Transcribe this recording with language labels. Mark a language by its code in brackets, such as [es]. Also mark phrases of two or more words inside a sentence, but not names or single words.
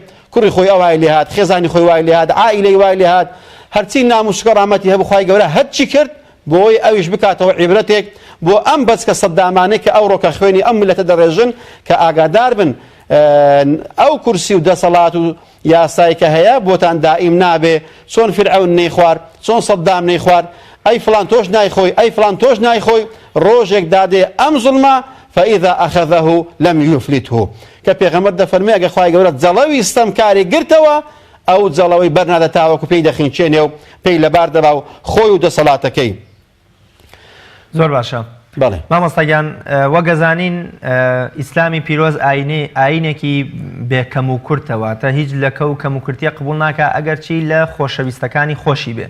[ckb] کوڕی خۆی ئەو وای لێ هات، خێزانی خۆی وای لێ هات، عائیلەی وای لێ هات، هەرچی ناموسکە ڕامەتی هەبوو خوای گەورە هەرچی کرد بۆی ئەویش بکاتەوە عیبرەتێک بۆ ئەم بەچکە سەدامانەی کە ئەوڕۆکە خوێنی ئەم ملەتە دەڕێژن کە ئاگادار بن ئەو کورسی و دەسەڵات و یاسایی کە هەیە بۆتان دائیم نابێ. چۆن فرعون نەی خوارد، چۆن سەدام نەی خوارد، ئەی فڵان تۆش نایخۆی، ئەی فڵان تۆش نایخۆی، ڕۆژێک دادێ ئەم زوڵمە [ar] فإذا أخذه لم يفلته [ckb] کە پێغەمبەر دەفەرمێ ئەگە خوای گەورە جەڵەوی ستەمکاری گرتەوە ئەو جەڵەوەی بەرنادە تاوەکو پێی دەخینچێنێ و پێی لەبار دەبا و خۆی و دەسەڵاتەکەی. زۆر باشە. بەڵێ مامۆستاگیان وەگەزانین ئیسلامی پیرۆز ئاینێکی بێکەم و کورتەوە تا هیچ لەکە و کەم و کورتیە قبول ناکە ئەگەرچی لە خۆشەویستەکانی خۆشی بێ.